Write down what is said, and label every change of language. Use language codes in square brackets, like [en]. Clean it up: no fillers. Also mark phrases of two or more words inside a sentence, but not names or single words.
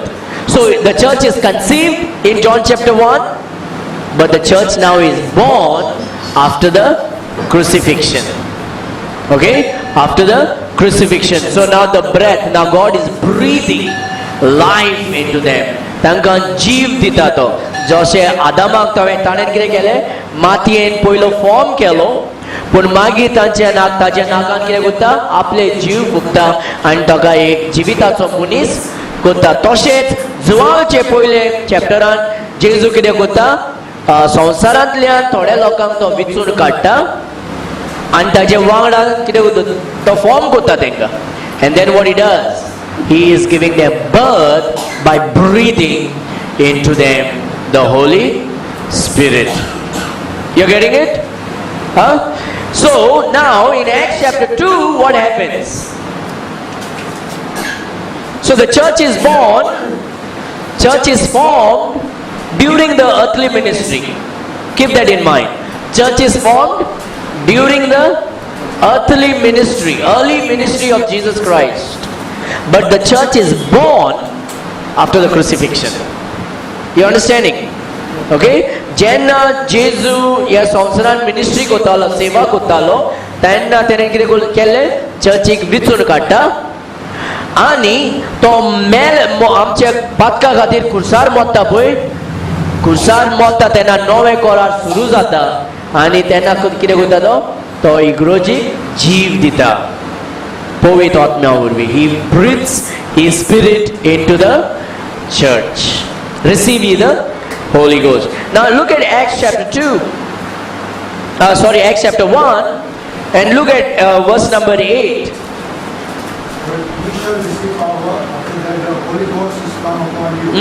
[en] So the church is conceived in John chapter 1, but the church now is born after the crucifixion. Okay? After the crucifixion. So now the breath, now God is breathing life into them. [kok] Tankan jeev dita to. Jose Adamak tave tanen kire kele, matien poilo form kelo, पूण मागीर तांच्या ताच्या नाकान कितें करता आपले जीव फुकता आनी ताका एक जिविताचो मनीस करता. तशेंच जुवाळचे पयले चॅप्टरान जेजू कितें करता संवसारांतल्यान थोड्या लोकांक तो विचून काडटा आनी ताचे वांगडा कितें करता तो फॉर्म करता तांकां. [en] and then what he does, he is giving them birth by breathing into them the Holy Spirit. You're getting it? Huh? So now in Acts chapter 2 what happens? So the church is born, church is formed during the earthly ministry. Keep that in mind. Church is formed during the earthly ministry, early ministry of Jesus Christ. But the church is born after the crucifixion. You understanding? Okay? [kok] जेन्ना जेजू ह्या संवसारान मिनिस्ट्री करतालो, सेवा करतालो, तेन्ना तेणें कितें केलें चर्चीक विचून काडटा आनी तो आमच्या पातका खातीर खुर्सार मोडटा पळय, खुर्सार मोडटा तेन्ना नवें कोरार सुरू जाता आनी तेन्ना कितें करता तो इग्रोजीक जीव दिता पवित्र आत्म्या वरवीं. [en] He breathes his spirit into the church. Receive ye the Holy Ghost. Now look at Acts chapter 2. Acts chapter 1 and look at verse number 8. But ye shall receive power after that the Holy Ghost is come upon you.